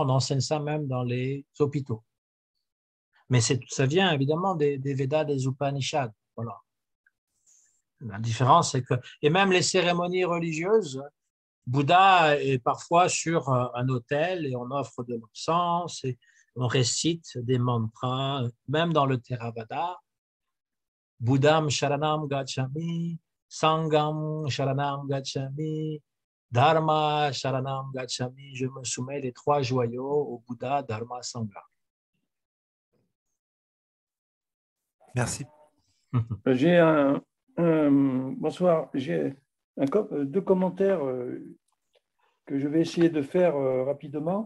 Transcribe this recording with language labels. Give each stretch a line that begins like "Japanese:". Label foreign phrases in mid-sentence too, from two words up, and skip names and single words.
French: On enseigne ça même dans les hôpitaux. Mais ça vient évidemment des Védas, des Upanishads. Voilà. La différence, c'est que, et même les cérémonies religieuses, Bouddha est parfois sur un autel et on offre de l'encens et on récite des mantras, même dans le Theravada.
Pali: Buddham Sharanam Gacchami, Sangam Sharanam Gacchami, Dharma Sharanam Gacchami.
French: Je me soumets les trois joyaux au Bouddha, Dharma, Sangha. Merci. Bonsoir. J'ai deux commentaires que je vais essayer de faire rapidement.